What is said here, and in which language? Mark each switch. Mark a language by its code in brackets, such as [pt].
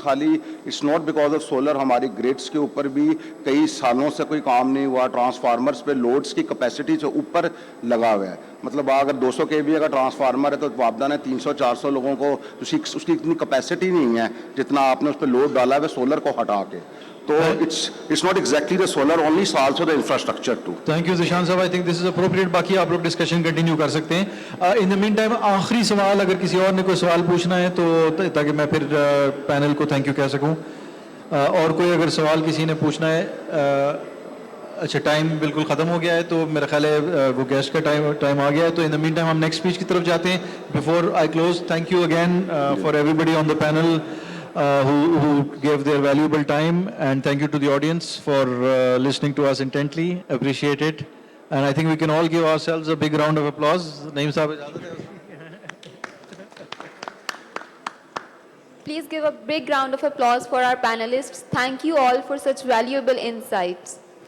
[ur] خالی [en] it's not because of solar, [ur] ہماری grades کے اوپر بھی کئی سالوں سے کوئی کام نہیں ہوا. ٹرانسفارمرز پہ لوڈس کی کیپیسٹی سے اوپر لگا ہوا ہے. مطلب اگر 200 kV اگر ٹرانسفارمر ہے تو واپدہ نے 300-400 لوگوں کو اس کی اتنی کیپیسٹی نہیں ہے جتنا آپ نے اس پہ لوڈ ڈالا ہے سولر کو ہٹا کے. [en] تو it's not exactly the solar only, it's also the infrastructure too. Thank you Zeeshan sahab, I think this is appropriate. [ur] باقی آپ لوگ ڈسکشن کنٹینیو کر سکتے ہیں. [en] in the meantime [ur] آخری سوال اگر کسی اور نے کوئی سوال پوچھنا ہے تو تاکہ میں پھر پینل کو تھینک یو کہہ سکوں. اور کوئی اگر سوال کسی نے پوچھنا ہے, اچھا ٹائم بالکل ختم ہو گیا ہے تو میرا خیال ہے وہ گیسٹ کا ٹائم آ گیا ہے. تو [en] in the meantime [ur] ہم نیکسٹ اسپیچ کی طرف جاتے ہیں. [en] Before I close, thank you again for everybody on the panel. who gave their valuable time, and thank you to the audience for listening to us intently. Appreciate it. And I think we can all give ourselves a big round of applause. [ur] Naeem Saab, ijazat hai? [en] Please give a big round of applause for our panelists. Thank you all for such valuable insights.